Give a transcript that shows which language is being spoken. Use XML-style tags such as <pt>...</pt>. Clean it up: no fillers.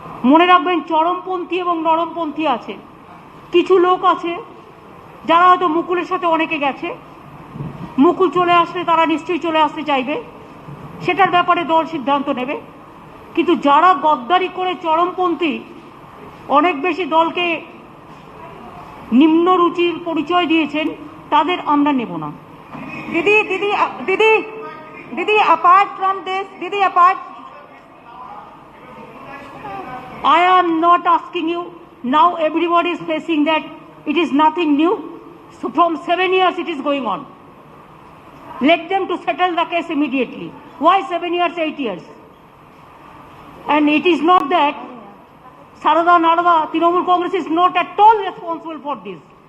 <bn>মনে রাখবেন, চরমপন্থী এবং নরমপন্থী আছে। কিছু লোক আছে যারা হয়তো মুকুলের সাথে অনেকে গেছে, মুকুল চলে আসলে তারা নিশ্চয়ই চলে আসতে চাইবে, সেটার ব্যাপারে দল সিদ্ধান্ত নেবে। কিন্তু যারা গদ্দারি করে চরমপন্থী, অনেক বেশি দলকে নিম্ন রুচির পরিচয় দিয়েছেন, তাদের আমরা নেব না। दीदी दीदी दीदी दीदी अपार्ट फ्रॉम दिस दीदी apart</bn> <en>I am not asking you. Now everybody is facing that it is nothing new. So from 7 years it is going on. Let them to settle the case immediately. Why 7 years, 8 years? And it is not that Sarada Nadava, Trinamool Congress is not at all responsible for this.</en>